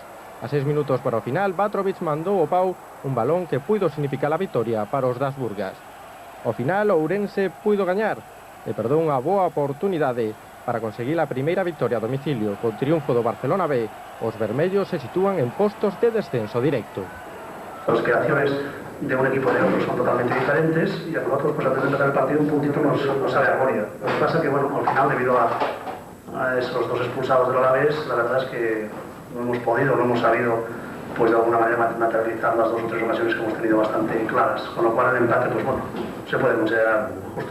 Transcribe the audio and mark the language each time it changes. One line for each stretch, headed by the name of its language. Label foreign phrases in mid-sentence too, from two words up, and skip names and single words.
Galician: A 6 minutos para o final, Batrovic mandou ao pau un balón que puido significar a vitoria para os das Burgas. Ao final, Ourense puido gañar e perdeu unha boa oportunidade para conseguir a primeira victoria a domicilio. Con triunfo do Barcelona B, os vermellos se sitúan en postos de descenso directo.
Spanish: Las creaciones de un equipo y de otro son totalmente diferentes y a nosotros, pues antes de empezar el partido, un puntito nos sabe a gloria. Lo que pasa es que, bueno, al final, debido a esos dos expulsados del Alavés, la verdad es que no hemos podido, no hemos sabido, pues de alguna manera materializar las 2 o 3 ocasiones que hemos tenido bastante claras, con lo cual el empate, pues bueno, se puede considerar justo.